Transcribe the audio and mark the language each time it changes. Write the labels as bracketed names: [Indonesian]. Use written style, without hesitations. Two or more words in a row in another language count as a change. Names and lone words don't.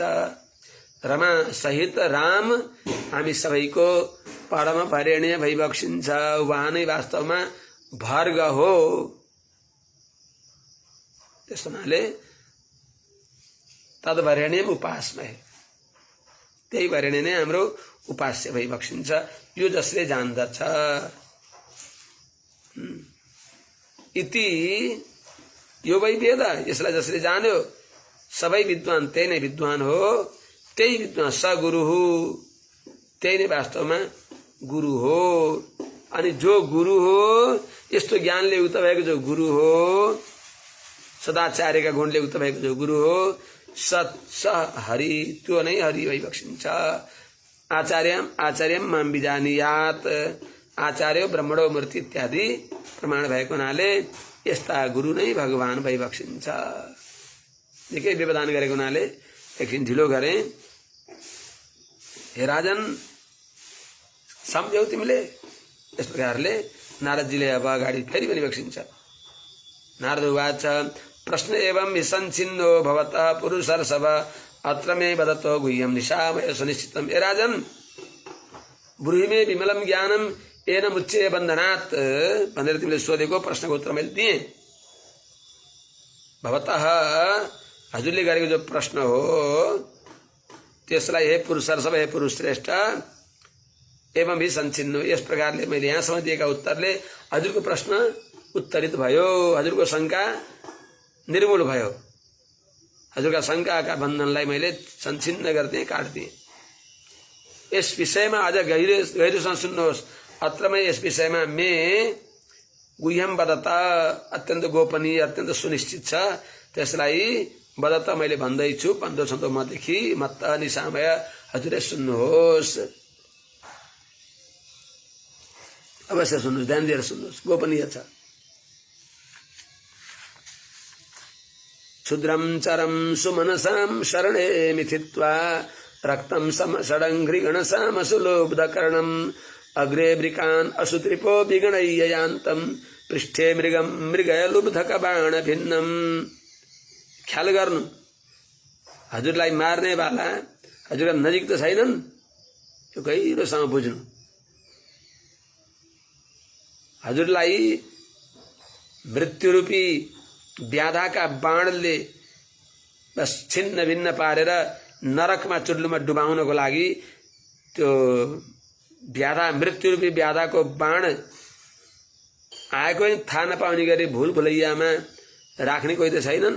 [Nepali] रमा सहित राम हामी सबैको परम वरेण्य भइबक्सिन्छ। उहाँ नै वास्तवमा भर्ग हो। त्यस हुनाले [Sanskrit] तद वरेण्यम उपासमय, [Nepali] त्यही वरेण्य नै हाम्रो उपास्य भइबक्सिन्छ। यो जसले जान्दछ। [Sanskrit] इति यो वै वेद, [Nepali] यसलाई जसले जान्यो सबै विद्वान त्यही नै विद्वान हो। त्यही विद्वान सगुरु हो, त्यही नै वास्तवमा गुरु हो। अनि जो गुरु हो, यस्तो ज्ञानले युक्त भएको जो गुरु हो, सदाचार्यका गुणले युक्त भएको जो गुरु हो, [Sanskrit] सत् स हरि, [Nepali] त्यो नै हरि भइबक्सिन्छ। [Sanskrit] आचार्यम माम विजानीयात, आचार्य ब्रह्मणो मूर्ति [Nepali] इत्यादि प्रमाण भएको हुनाले यस्ता गुरु नै भगवान भइबक्सिन्छ। निकै व्यवधान गरेको हुनाले एकछिन ढिलो गरे। हे राजन, सम्झ्यौ तिमीले? यस प्रकारले नारदजीले अब अगाडि फेरि भनिबक्सिन्छ। [Sanskrit] नारद उवाच प्रश्न एवं विसञ्छिन्नो भवतः पुरुषर्षभ अत्र मे वदतो गुह्यं निशामय सुनिश्चितम्। [Nepali] हे राजन, [Sanskrit] ब्रूहि मे विमलं ज्ञानम येन मुच्यते बन्धनात् [Nepali] भनेर तिमीले सोधेको प्रश्नको उत्तर मैले दिएँ। भवतः हजुरले गरेको जो प्रश्न हो त्यसलाई हे पुरुषर्षभ, हे पुरुष श्रेष्ठ, [Sanskrit] एवं विसञ्छिन्नो, [Nepali] यस प्रकारले मैले यहाँसम्म दिएका उत्तरले हजुरको प्रश्न उत्तरित भयो, हजुरको शङ्का निर्मूल भयो। हजुरका शङ्काका बन्धनलाई मैले सञ्छिन्न गर्दै काट्दिएँ। यस विषयमा अझ गहिरोसँग सुन्नुहोस्। [Sanskrit] अत्र मैं [Nepali] यस विषयमा [Sanskrit] मे गुह्यम वदता, [Nepali] अत्यन्त गोपनीय, अत्यन्त सुनिश्चित छ, त्यसलाई वदता मैले भन्दैछु। पन्ध्र छन्दो मदेखि [Sanskrit] मत्त निशामय, [Nepali] हजुरले सुन्नुहोस्, अवश्य सुन्नुहोस्, ध्यान दिएर सुन्नुहोस्, गोपनीय छ। [Sanskrit] क्षुद्रम चरम सुमनसाम शरणे मिथित्वा रक्तम समषडङ्घ्रिगणसाम सुलोब्धकर्णम अग्रे वृकान् असुत्रिपो विगणय्यान्तम पृष्ठे मृगम मृगयलुब्धक बाण भिन्नम। [Nepali] ख्याल गर्नु, हजुरलाई मार्ने वाला हजुरका नजिक त छैनन्, यो गहिरोसँग बुझ्नु। हजुरलाई मृत्युरूपी व्याधाका बाणले बस छिन्न भिन्न पारेर नरकमा चुल्लुमा डुबाउनको लागि त्यो व्याधा, मृत्युरूपी व्याधाको बाण आएको थाहा नपाउने गरी भुल भुलैयामा राख्ने कोही त छैनन्।